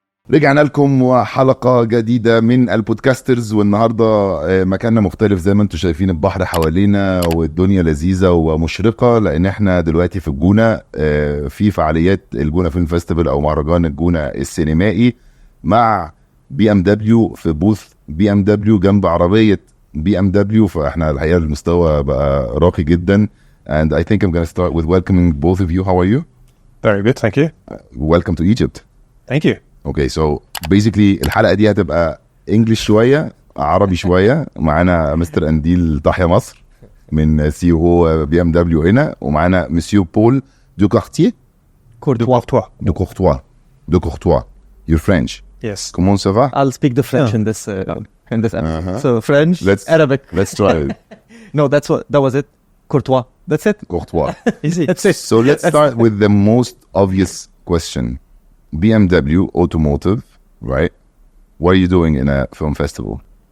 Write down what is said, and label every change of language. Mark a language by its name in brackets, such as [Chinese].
[Arabic] رجعنا لكم وحلقة جديدة من البودكاسترز، والنهاردة مكاننا مختلف زي ما انتم شايفين، البحر حوالينا والدنيا لذيذة ومشرقة، لان احنا دلوقتي في الجونة في فعاليات الجونة فيلم فيستيفال او مهرجان الجونة السينمائي مع بي ام دبليو، في بوث بي ام دبليو جنب عربية بي ام دبليو. فاحنا الحقيقة المستوى بقى راقي جدا. [English] And I think I'm going to start with welcoming both of you. How are you? Very good, thank you. Welcome to Egypt. Thank you. Okay, so basically [Arabic] الحلقة دي هتبقى انجلش شوية عربي شوية. معانا مستر انديل تحيا مصر من سي او بي ام دبليو هنا، ومعانا مسيو بول دو كارتيه دو كورتوا. [English] You're French. Yes. [French] Comment ça va? [English] I'll speak the French in this episode. So French, Arabic. Let's try it. No, that was it. Courtois. That's it. Courtois. Easy. That's it. So let's start with the most obvious question. BMW Automotive, right? What are you doing in a film festival?